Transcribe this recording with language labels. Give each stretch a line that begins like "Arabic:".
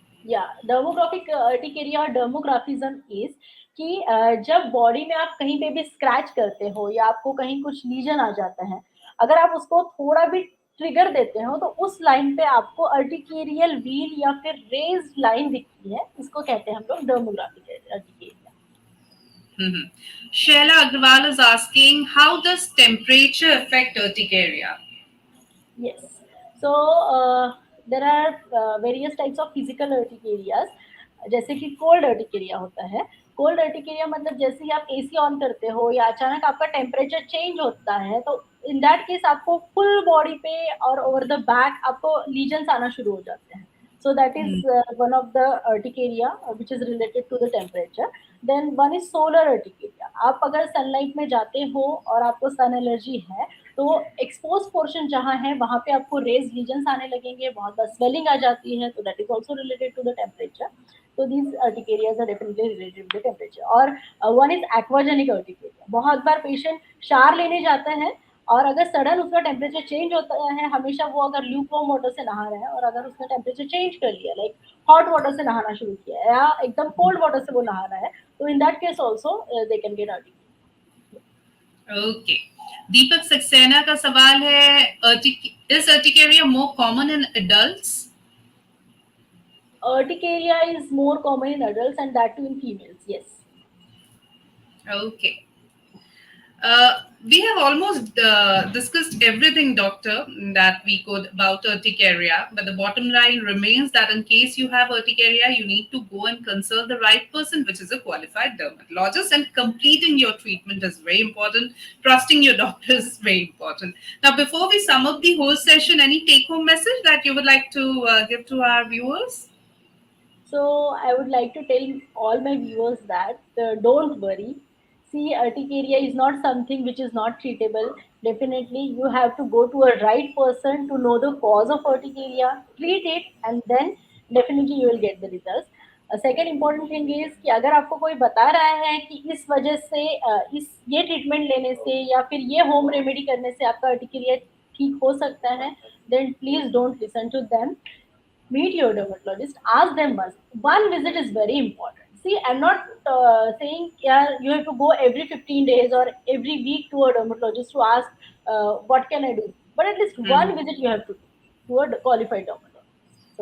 Hindi: या डर्मोग्राफिक अर्टिकेरिया और dermographism is कि जब बॉडी में आप कहीं पे भी स्क्रैच करते हो या आपको कहीं कुछ लीजन आ जाता है, अगर आप उसको थोड़ा भी ट्रिगर देते हो तो उस लाइन पे आपको अर्टिकेरियल व्हील या फिर रेज्ड लाइन दिखती है, इसको कहते हैं हम लोग डर्मोग्राफिक urticaria.
English: Shayla Agrawal is asking, how does temperature affect urticaria? Yes. So there are various types of physical urticarias.
Hindi: जैसे कि कोल्ड अर्टिकेरिया होता है. कोल्ड अर्टिकेरिया मतलब जैसे ही आप एसी ऑन करते हो या अचानक आपका टेम्परेचर चेंज होता है, तो इन दैट केस आपको फुल बॉडी पे और ओवर द बैक आपको लीजन्स आना शुरू हो जाते हैं.
English: So that is one of the urticaria which is related to the temperature. Then one is solar urticaria.
Hindi: आप अगर सनलाइट में जाते हो और आपको सन एलर्जी है, तो एक्सपोज पोर्शन जहाँ है वहाँ पे आपको रेज लीजन्स आने लगेंगे, बहुत बार स्वेलिंग आ जाती है, तो that is also related to the temperature.
English: So these urticarias are definitely related to the temperature. और one is aquagenic urticaria.
Hindi: बहुत बार पेशेंट शार लेने जाता है और अगर सडन उसका टेम्परेचर चेंज होता है, हमेशा वो अगर ल्यूक वार्म वाटर से नहा रहा है और अगर उसका टेम्परेचर चेंज कर लिया, लाइक हॉट वाटर से नहाना शुरू किया है या एकदम कोल्ड वाटर से वो नहा रहा है, तो in that case also दे can get urticaria.
English: Okay, Deepak Saxena का सवाल है, is urticaria more common in adults? Urticaria is more common in adults and that too in females, yes. Okay. We have almost discussed everything, doctor, that we could about urticaria. But the bottom line remains that in case you have urticaria, you need to go and consult the right person, which is a qualified dermatologist. And completing your treatment is very important. Trusting your doctor is very important. Now, before we sum up the whole session, any take-home message that you would like to give to our viewers? So I would like to tell all my viewers that don't worry. See, urticaria is not something which is not treatable. Definitely, you have to go to a right person to know the cause of urticaria, treat it, and then definitely you will get the results.
Hindi: Second important thing is कि अगर आपको कोई बता रहा है कि इस वजह से इस ये ट्रीटमेंट लेने से या फिर ये होम रेमेडी करने से आपका अर्टिकेरिया ठीक हो सकता है, then please don't listen to them.
English: Meet your dermatologist, ask them once. One visit is very important. See, I'm not saying yeah, you have to go every 15 days or every week to a dermatologist to ask what can I do, but at least one visit you have to a qualified dermatologist.